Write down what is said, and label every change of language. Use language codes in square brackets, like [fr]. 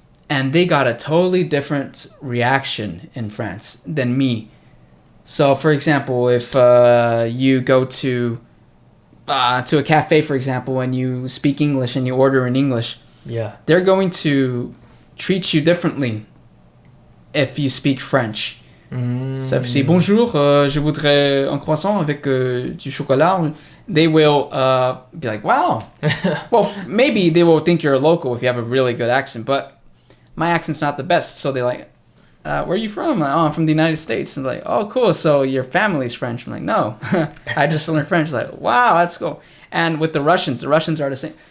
[en] And they got a totally different reaction in France than me. So, for example, if you go to a cafe, for example, and you speak English and you order in English, they're going to treat you differently if you speak French. So if you say [fr] bonjour, je voudrais un croissant avec du chocolat, [en] they will be like, wow. Well, maybe they will think you're a local if you have a really good accent, but my accent's not the best. So they're like, where are you from? Oh, I'm from the United States. And like, oh, cool. So your family's French. I'm like, no, I just learned French. Like, wow, that's cool. And with the Russians are the same.